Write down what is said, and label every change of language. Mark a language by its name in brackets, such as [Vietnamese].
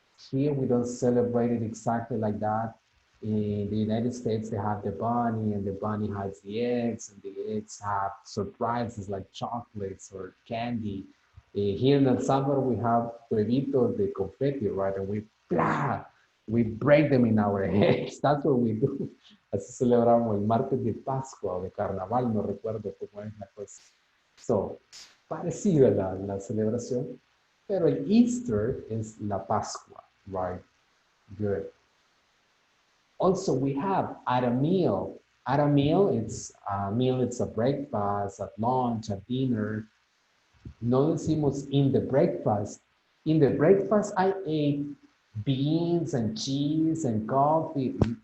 [English] Here we don't celebrate it exactly like that. In the United States, they have the bunny and the bunny hides the eggs and the eggs have surprises like chocolates or candy. Here in El Salvador, we have [Spanish] huevitos de confetti, [English] right? And we break them in our heads. That's what we do. [Spanish] Así celebramos el martes de Pascua o de Carnaval, no recuerdo cómo es la cosa. So, parecida la celebración, pero el Easter es la Pascua, right? [English] Good. Also, we have at a meal. At a meal, it's a breakfast, at lunch, at dinner. [Spanish] No decimos [English] in the breakfast. In the breakfast, I ate beans and cheese and coffee.